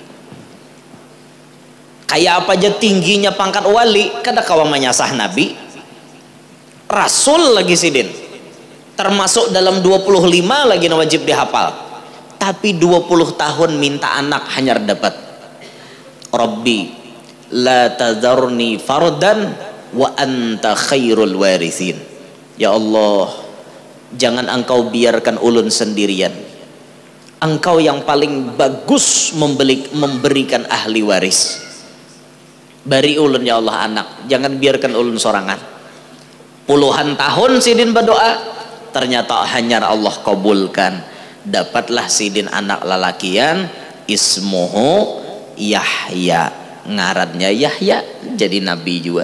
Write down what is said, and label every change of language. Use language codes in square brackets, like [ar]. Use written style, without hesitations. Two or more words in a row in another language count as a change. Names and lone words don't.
[bjn] Kayak apa aja tingginya pangkat wali, kada kawan menyasah Nabi. Rasul lagi sidin. Termasuk dalam 25 lagi yang wajib dihafal. Tapi 20 tahun minta anak hanya dapat. [ar] ربِّ لا تذرني فردًا وأنت خير الوارثين. يا الله, [bjn] jangan engkau biarkan ulun sendirian. Engkau yang paling bagus memberikan ahli waris. Bari ulun [ar] يا الله [bjn] anak, jangan biarkan ulun sorangan. Puluhan tahun sidin berdoa, ternyata hanya Allah kabulkan. Dapatlah sidin anak lalakian, ismuhu Yahya. ngarannya Yahya jadi nabi juga.